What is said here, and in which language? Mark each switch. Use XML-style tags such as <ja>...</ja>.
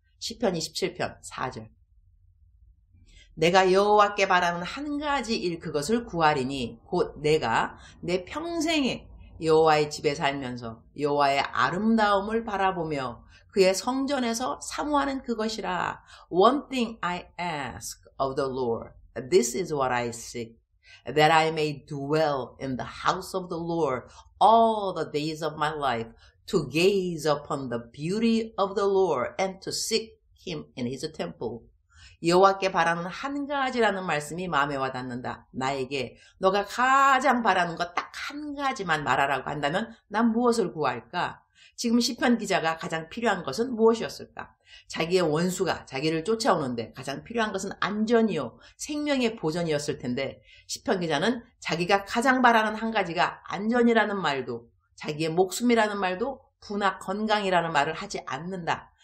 <ko>시편 27편 4절. 내가 여호와께 바라는 한 가지 일 그것을 구하리니 곧 내가 내 평생에 여호와의 집에 살면서 여호와의 아름다움을 바라보며 그의 성전에서 사모하는 그것이라.</ko> <en>One thing I ask of the Lord, this is what I seek, that I may dwell in the house of the Lord all the days of my life, to gaze upon the beauty of the Lord and to seek him in his temple.</en> <ko>여호와께 바라는 한 가지라는 말씀이 마음에 와닿는다. 나에게 너가 가장 바라는 것 딱 한 가지만 말하라고 한다면 난 무엇을 구할까? 지금 시편 기자가 가장 필요한 것은 무엇이었을까? 자기의 원수가 자기를 쫓아오는데 가장 필요한 것은 안전이요 생명의 보전이었을 텐데 시편 기자는 자기가 가장 바라는 한 가지가 안전이라는 말도 자기의 목숨이라는 말도 부나 건강이라는 말을 하지 않는다.</ko>